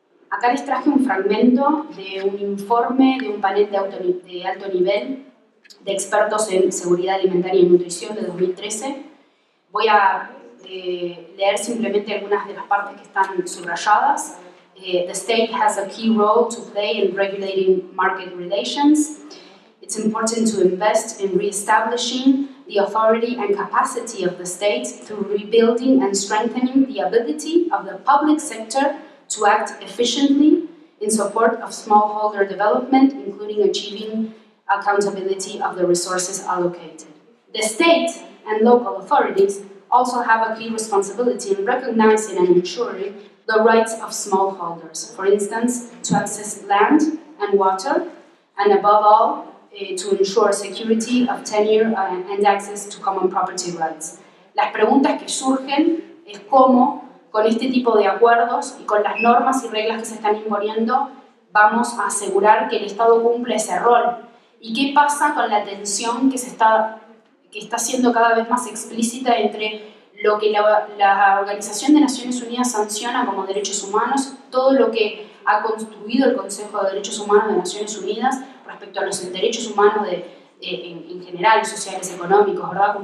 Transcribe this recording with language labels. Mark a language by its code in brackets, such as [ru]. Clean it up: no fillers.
[es] Acá les traje un fragmento de un informe de un panel de alto nivel de expertos en seguridad alimentaria y nutrición de 2013. Voy a leer simplemente algunas de las partes que están subrayadas. [en] The state has a key role to play in regulating market relations. It's important to invest in re-establishing the authority and capacity of the state through rebuilding and strengthening the ability of the public sector to act efficiently in support of smallholder development, including achieving accountability of the resources allocated. The state and local authorities also have a key responsibility in recognizing and ensuring the rights of smallholders, for instance, to access land and water, and above all, to ensure security of tenure and access to common property rights. [es] Las preguntas que surgen es cómo, con este tipo de acuerdos y con las normas y reglas que se están imponiendo, vamos a asegurar que el Estado cumple ese rol. ¿Y qué pasa con la tensión que está siendo cada vez más explícita entre lo que la Organización de Naciones Unidas sanciona como derechos humanos, todo lo que ha construido el Consejo de Derechos Humanos de Naciones Unidas respecto a los derechos humanos en general, sociales, económicos, ¿verdad?